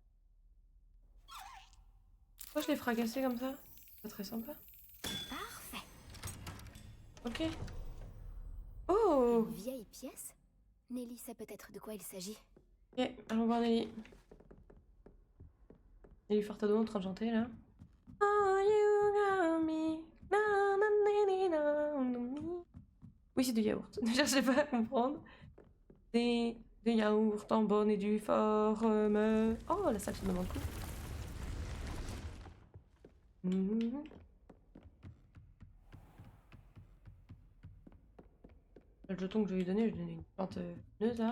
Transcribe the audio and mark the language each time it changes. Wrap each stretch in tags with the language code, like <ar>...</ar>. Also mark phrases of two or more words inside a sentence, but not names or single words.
<fr>Pourquoi je l'ai fracassé comme ça? Pas très sympa. Parfait. Ok. Oh! Une vieille pièce? Nelly sait peut-être de quoi il s'agit. Ok, allons voir Nelly. Nelly Furtado en train de chanter là.</fr> <en>Oh, you got me. Na, na, na, na, na, na.</en> <fr>Oui, c'est du yaourt. Ne cherchez pas à comprendre. C'est du yaourt en bonne et due forme. Oh, la salle se demande coup. Le jeton que je lui ai donné, je lui ai donné une plante neuse là.</fr>